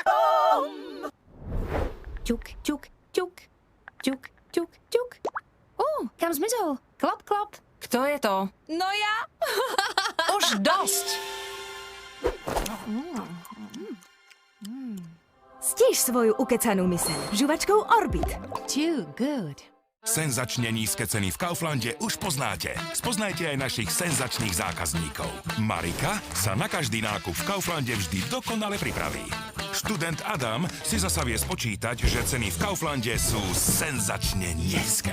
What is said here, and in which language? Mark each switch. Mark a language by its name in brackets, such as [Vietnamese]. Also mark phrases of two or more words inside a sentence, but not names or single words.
[Slovak] Ťuk, ťuk, ťuk, ťuk, ťuk, ťuk. Kam zmizol? Klop, klop. Kto je to? No ja. Už dosť! Stíž svoju ukecanú myseľ žuvačkou Orbit. [English] Too good. [Slovak] Senzačne nízke ceny v Kauflande už poznáte. Spoznajte aj našich senzačných zákazníkov. Marika sa na každý nákup v Kauflande vždy dokonale pripraví. Študent Adam si zasa vie spočítať, že ceny v Kauflande sú senzačne nízke.